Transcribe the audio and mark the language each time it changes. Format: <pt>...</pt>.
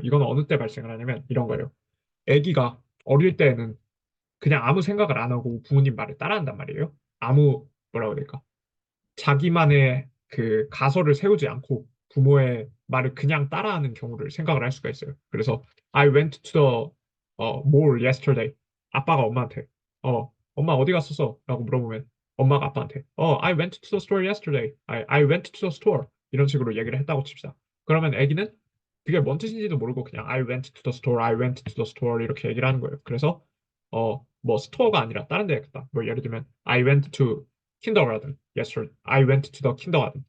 <ko>이건 어느 때 발생을 하냐면 이런 거예요. 아기가 어릴 때는 그냥 아무 생각을 안 하고 부모님 말을 따라한단 말이에요. 뭐라고 해야 될까? 자기만의 그 가설을 세우지 않고 부모의 말을 그냥 따라하는 경우를 생각을 할 수가 있어요.</ko> <en>그래서 I went to the mall yesterday.</en> <ko>아빠가 엄마한테 엄마 어디 갔었어? 라고 물어보면 엄마가 아빠한테</ko> <en>I went to the store yesterday. I went to the store.</en> <ko>이런 식으로 얘기를 했다고 칩시다. 그러면 아기는 그게 뭔 뜻인지도 모르고 그냥</ko> <en>I went to the store,</en> <ko>I went to the store 이렇게 얘기를 하는 거예요. 그래서 뭐 스토어가 아니라 다른 데 갔다. 뭐 예를 들면</ko> <en>I went to kindergarten yesterday. I went to the kindergarten.</en>